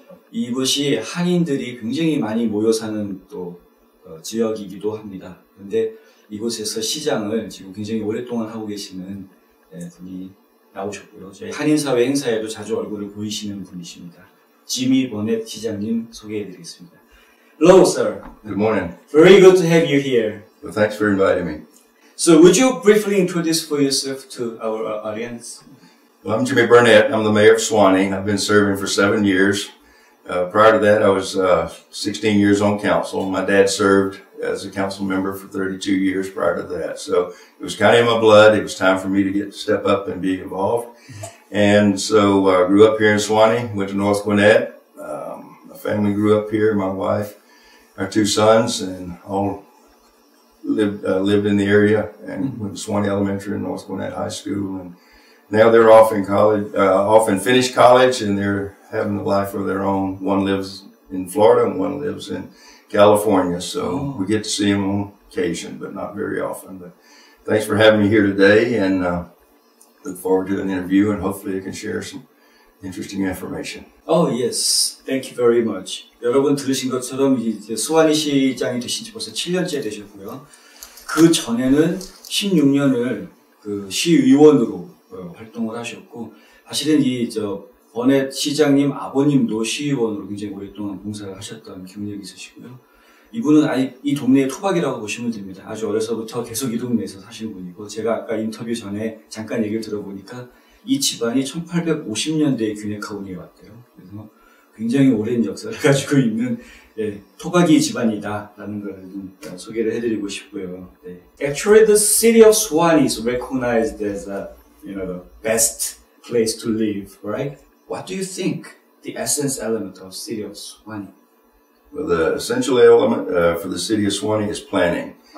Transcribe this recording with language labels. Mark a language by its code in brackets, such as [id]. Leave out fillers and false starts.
[ko] 이곳이 한인들이 굉장히 많이 모여 사는 또 지역이기도 합니다. 그런데 이곳에서 시장을 지금 굉장히 오랫동안 하고 계시는 분이 나오셨고요. 저희 한인사회 행사에도 자주 얼굴을 보이시는 분이십니다. 지미 버넷 시장님 소개해드리겠습니다. [en] Hello, sir. Good morning. Very good to have you here. Well, thanks for inviting me. So, would you briefly introduce for yourself to our audience? Well, I'm Jimmy Burnette. I'm the mayor of Swanee. I've been serving for 7 years. Prior to that, I was 16 years on council. My dad served as a council member for 32 years prior to that. So it was kind of in my blood. It was time for me to step up and be involved. And so I grew up here in Swanee, went to North Gwinnett. My family grew up here, my wife, our 2 sons, and all lived in the area and went to Swanee Elementary and North Gwinnett High School. And now they're off in college, off and finished college, and they're having a life of their own. One lives in Florida and one lives in California. So we get to see them on occasion, but not very often. But thanks for having me here today, and look forward to an interview, and hopefully I can share some interesting information. Oh, yes. Thank you very much. [ko] 여러분 들으신 것처럼 이제 스와니 시장이 되신 지 벌써 7년째 되셨고요. 그 전에는 16년을 그 시의원으로 활동을 하셨고, 사실은 버넷 시장님 아버님도 시의원으로 굉장히 오랫동안 봉사를 하셨던 경력이 있으시고요. 이분은 이 동네의 토박이라고 보시면 됩니다. 아주 어려서부터 계속 이 동네에서 사신 분이고, 제가 아까 인터뷰 전에 잠깐 얘기를 들어보니까 이 집안이 1850년대에 균해카운티에 왔대요. 그래서 굉장히 오랜 역사를 가지고 있는 토박이 집안이다라는 걸 좀 소개를 해드리고 싶고요. [en] Actually, the city of Swanee is recognized as the best place to live, right? What do you think the essence element of city of Swanee? Well, the essential element for the city of Swanee is planning.